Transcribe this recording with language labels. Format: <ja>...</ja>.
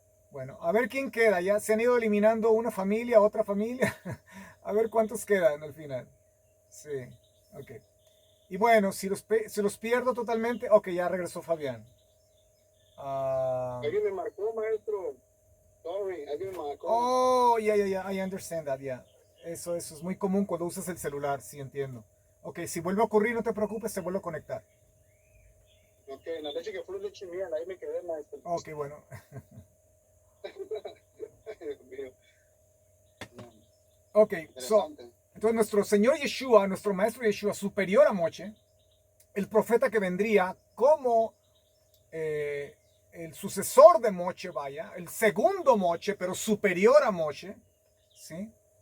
<es>Bueno, a ver quién queda. Ya se han ido eliminando una familia, otra familia. A ver cuántos quedan al final. Sí, ok. Y bueno, si los pierdo totalmente, ok, ya regresó Fabián. Alguien me marcó, maestro. Sorry, alguien me marcó.</es> <en>Oh, ya, I understand that, ya.</en> <es>Eso es muy común cuando usas el celular, sí entiendo. Ok, si vuelve a ocurrir, no te preocupes, se vuelve a conectar. Ok, la leche que fue leche mía, ahí me quedé, maestro. Ok, bueno. Dios mío. Ok, entonces nuestro Señor Yeshua, nuestro Maestro Yeshua, superior a Moshe, el profeta que vendría como el sucesor de Moshe, vaya, el segundo Moshe, pero superior a Moshe, ¿sí?</es>